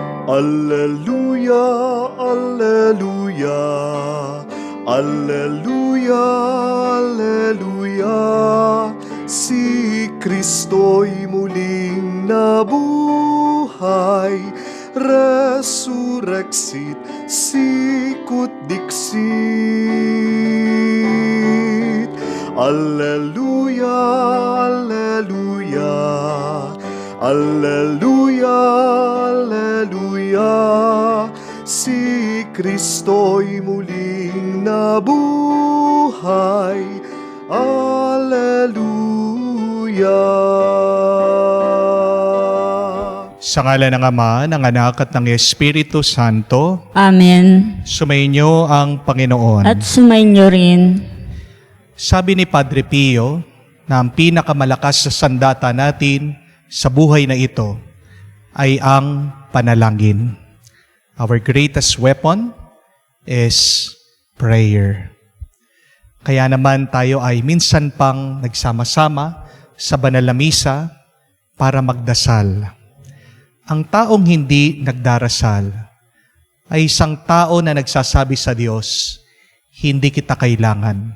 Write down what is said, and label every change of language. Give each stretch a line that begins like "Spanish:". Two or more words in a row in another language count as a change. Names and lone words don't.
Latin: Alleluia, Alleluia, Alleluia, Alleluia.
Filipino: Si Kristo'y muling nabuhay,
Latin: resurrexit sicut dixit. Alleluia, Alleluia, Alleluia, Alleluia.
Filipino: Si Kristo'y muling nabuhay, Alleluia. Sa ngalan ng Ama, ng Anak at ng Espiritu Santo. Amen. Sumainyo ang Panginoon. At sumainyo rin. Sabi ni Padre Pio na ang pinakamalakas sa sandata natin sa buhay na ito ay ang panalangin.
English: Our greatest weapon is prayer.
Filipino: Kaya naman tayo ay minsan pang nagsama-sama sa banal na misa para magdasal. Ang taong hindi nagdarasal ay isang tao na nagsasabi sa Diyos, hindi kita kailangan.